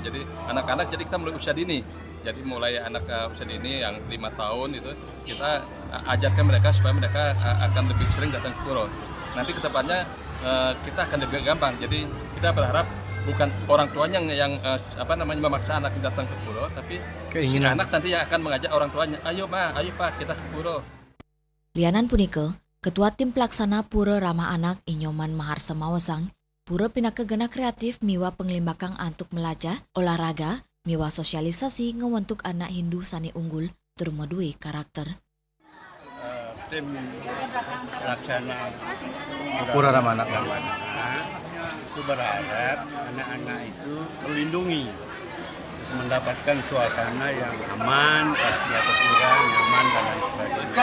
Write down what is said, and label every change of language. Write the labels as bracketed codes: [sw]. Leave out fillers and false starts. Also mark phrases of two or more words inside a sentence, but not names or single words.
[id] Jadi anak-anak, jadi kita mulai usia dini. Jadi mulai anak usia dini yang 5 tahun itu kita ajarkan mereka supaya mereka akan lebih sering datang ke pura. Nanti kedepannya kita akan lebih gampang. Jadi kita berharap bukan orang tuanya yang memaksa anak datang ke pura, tapi keinginan anak nanti yang akan mengajak orang tuanya, ayo ma, ayo pak, kita ke pura. [ban] Lianan punike, [id] ketua tim pelaksana [ban] Pura Ramah Anak Inyoman Maharsa Mawasang, Pura pinaka gena kreatif miwa penglimbakang antuk melaja, olahraga, miwa sosialisasi ngewentuk anak Hindu sani unggul, tur modui karakter. [id] Tim pelaksana Pura Ramah Anak itu berharap anak-anak itu terlindungi, mendapatkan suasana yang aman, pasti atau kurang nyaman dan lain sebagainya.